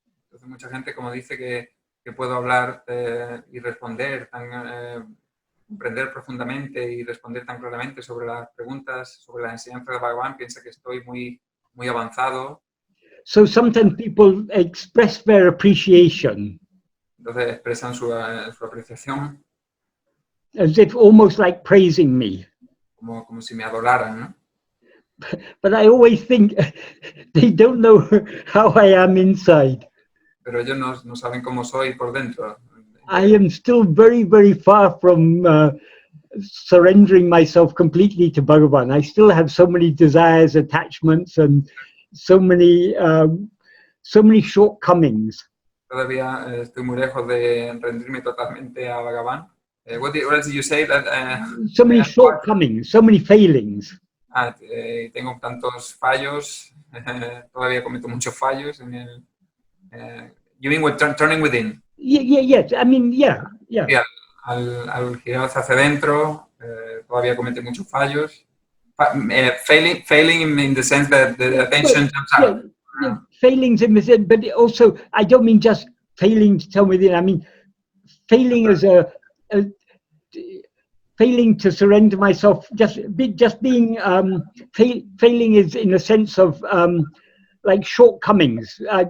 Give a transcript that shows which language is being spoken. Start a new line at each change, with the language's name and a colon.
Spanish: Entonces mucha gente como dice que puedo hablar y responder comprender profundamente y responder tan claramente sobre las preguntas, sobre la enseñanza de Bhagavan, piensa que estoy muy avanzado.
English: So sometimes people express their appreciation.
Spanish: Entonces expresan su apreciación
English: as if almost like praising me.
Spanish: como si me adoraran, ¿no?
English: But I always think they don't know how I am inside.
Spanish: Pero ellos no saben cómo soy por dentro.
English: I am still very, very far from surrendering myself completely to Bhagavan. I still have so many desires, attachments, and so many shortcomings.
Spanish: Todavía estoy muy lejos de rendirme totalmente a Bhagavan.
English: What did you say? That, So many shortcomings, so many failings.
Spanish: Tengo tantos fallos, todavía cometo muchos fallos en el...
English: you mean with turning within? Yes. I mean, yeah.
Spanish: Sí, al girar hacia adentro, todavía comete muchos fallos.
English: Failing in the sense that the attention jumps out. Yeah, failings in this, but also I don't mean just failing to tell within. I mean failing as failing to surrender myself. Just being failing is in a sense of like shortcomings.